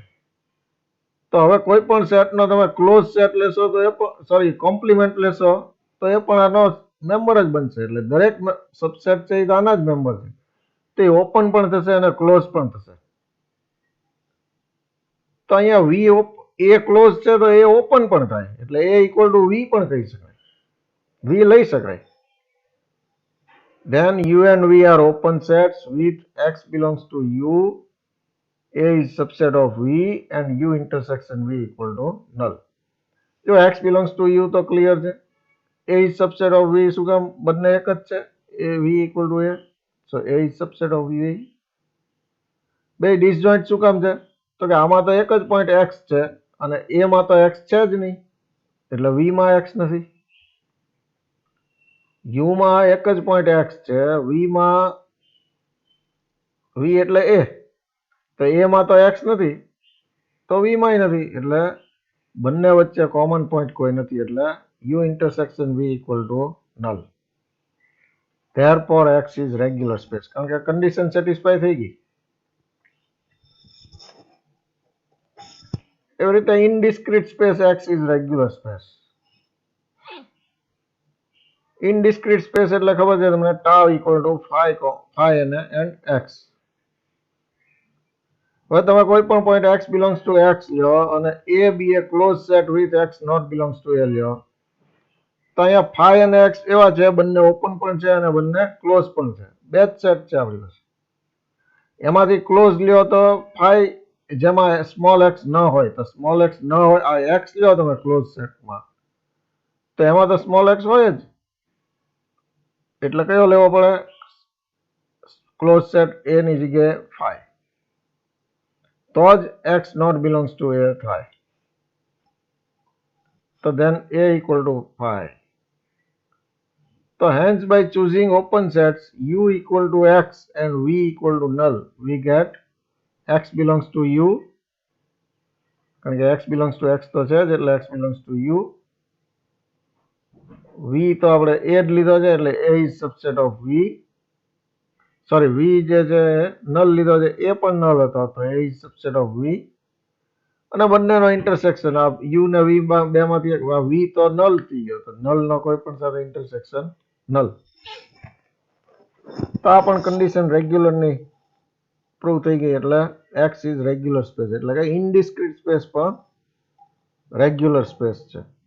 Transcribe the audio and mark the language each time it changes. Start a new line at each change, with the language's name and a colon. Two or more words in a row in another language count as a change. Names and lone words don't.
Gujarati: તો હવે કોઈ પણ સેટનો તમે
English: close set
Gujarati: લેશો તો એ પણ
English: sorry complement
Gujarati: લેશો તો એ પણ આનો મેમ્બર જ બનશે, એટલે દરેક સબસેટ છે એ તો આના જ મેમ્બર છે. તો એ ઓપન પણ થશે અને ક્લોઝ પણ થશે. તો અહીંયા v એ ક્લોઝ છે તો એ ઓપન પણ થાય, એટલે a
English: equal to
Gujarati: v પણ કહી શકાય, v લઈ શકાય.
English: Then u and v are open sets with x belongs to u, a is subset of v and u intersection v equal to null.
Gujarati: જો
English: x belongs to u
Gujarati: તો ક્લિયર છે,
English: a is subset of v
Gujarati: શું કામ? બંને એક જ છે,
English: a v equal to a, so a is subset of v.
Gujarati: બે ડિસજોઈન્ટ શું કામ છે? તો કે આમાં તો એક જ પોઈન્ટ x છે અને a માં તો x છે જ નહીં, એટલે v માં x નથી. u માં એક જ પોઈન્ટ x છે, v માં v એટલે a, તો a માં તો x નથી તો v માં નથી, એટલે બંને વચ્ચે કોમન પોઈન્ટ કોઈ નથી, એટલે
English: u intersection v equal to null. Therefore x is regular space,
Gujarati: કારણ કે કન્ડિશન સેટિસ્ફાય થઈ ગઈ. એવી રીતે
English: indiscrete space x is regular space. indiscrete space
Gujarati: એટલે ખબર છે તમને,
English: tau equal to phi
Gujarati: અને x. હવે તમે કોઈ પણ પોઈન્ટ
English: x belongs to x
Gujarati: લ્યો અને
English: a be a closed set with x not belongs to a
Gujarati: લ્યો, તો અહીંયા phi અને x એવા છે, બંને ઓપન પણ છે અને બંને ક્લોઝ પણ છે, બે જ સેટ છે આપણી પાસે. એમાંથી ક્લોઝ લ્યો તો phi જેમાં સ્મોલ x ન હોય, તો સ્મોલ x ન હોય આ x લ્યો તમે ક્લોઝ સેટમાં, તો એમાં તો સ્મોલ x હોય જ, એટલે કયો લેવો પડે?
English: close set
Gujarati: a ની જગ્યાએ phi, તો જ
English: x not belongs to a
Gujarati: થાય.
English: તો then a equal to phi. So hence by choosing open sets u equal to x and v equal to null, we get x belongs to u,
Gujarati: કારણ કે
English: x belongs to x
Gujarati: તો છે જ, એટલે
English: x belongs to u.
Gujarati: v તો આપણે a જ લીધો છે, એટલે
English: a is subset of v.
Gujarati: સોરી, v જે છે નલ લીધો છે, એ પણ નલ હતો, તો
English: a is subset of v.
Gujarati: અને બંનેનો ઇન્ટરસેક્શન આ u ને v બેમાંથી એક, v તો નલ થઈ ગયો, તો નલ નો કોઈ પણ સાથે ઇન્ટરસેક્શન નલ. તો આ પણ કન્ડિશન રેગ્યુલર ની પ્રૂવ થઈ ગઈ, એટલે
English: x is regular space,
Gujarati: એટલે કે
English: indiscrete space
Gujarati: પણ
English: regular space
Gujarati: છે.